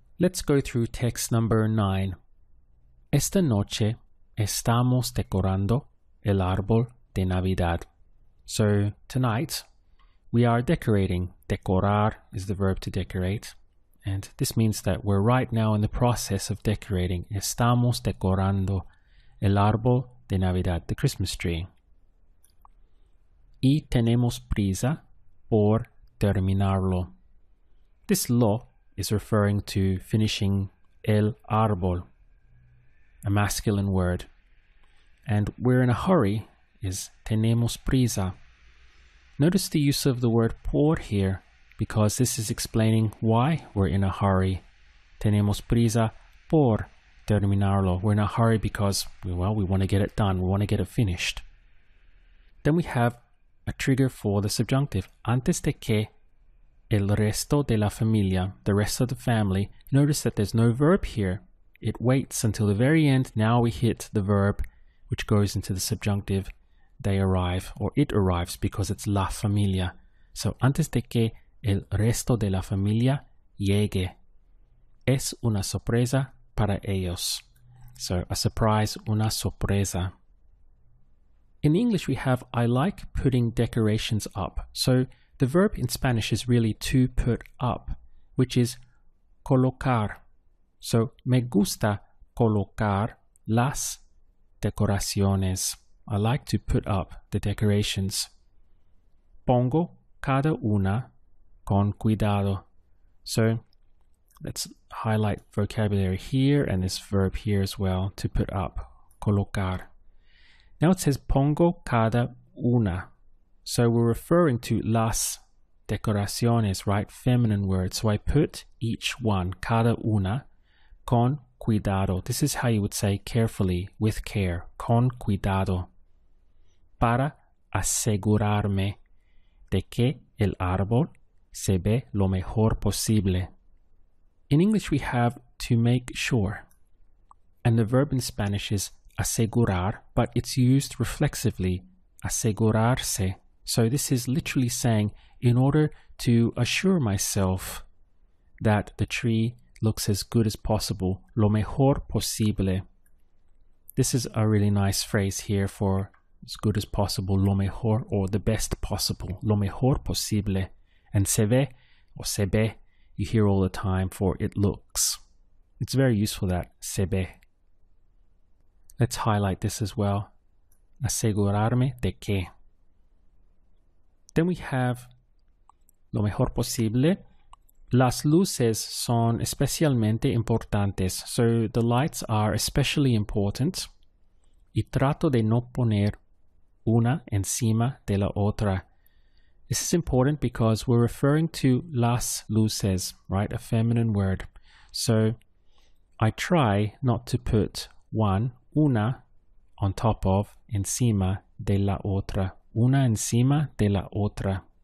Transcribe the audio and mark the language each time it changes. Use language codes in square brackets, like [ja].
[en] Let's go through text number 9. [es] Esta noche estamos decorando el árbol de Navidad. [en] So tonight we are decorating. Decorar is the verb to decorate. And this means that we're right now in the process of decorating. [es] Estamos decorando el árbol de Navidad, [en] the Christmas tree. [es] Y tenemos prisa por terminarlo. [en] This lo is referring to finishing [es] el árbol, [en] a masculine word. And we're in a hurry is [es] tenemos prisa. [en] Notice the use of the word por here, because this is explaining why we're in a hurry. [es] Tenemos prisa por terminarlo. [en] We're in a hurry because, well, we want to get it done. We want to get it finished. Then we have a trigger for the subjunctive. [es] Antes de que el resto de la familia, [en] the rest of the family. Notice that there's no verb here. It waits until the very end. Now we hit the verb, which goes into the subjunctive. They arrive, or it arrives, because it's la familia. [es] So, antes de que el resto de la familia llegue. Es una sorpresa para ellos. [en] So, a surprise, [es] una sorpresa. [en] In English, we have I like putting decorations up. So, the verb in Spanish is really to put up, which is colocar. [es] So, me gusta colocar las decoraciones. [en] I like to put up the decorations. [es] Pongo cada una con cuidado. [en] So, let's highlight vocabulary here and this verb here as well, to put up, colocar. Now it says [es] pongo cada una. [en] So we're referring to [es] las decoraciones, [en] right? Feminine word. So I put each one, [es] cada una, con cuidado. [en] This is how you would say carefully, with care, [es] con cuidado. Para asegurarme de que el árbol se ve lo mejor posible. [en] In English we have to make sure. And the verb in Spanish is asegurar, but it's used reflexively, asegurarse. So this is literally saying, in order to assure myself that the tree looks as good as possible, [es] lo mejor posible. [en] This is a really nice phrase here for as good as possible, [es] lo mejor, [en] or the best possible, [es] lo mejor posible. [en] And [es] se ve, [en] or se ve, you hear all the time for it looks. It's very useful, that [es] se ve. [en] Let's highlight this as well. [es] Asegurarme de que. [en] Then we have [es] lo mejor posible. Las luces son especialmente importantes. [en] So the lights are especially important. [es] Y trato de no poner una encima de la otra. [en] This is important because we're referring to [es] las luces, [en] right? A feminine word. So I try not to put una, on top of, [es] encima de la otra. Una encima de la otra.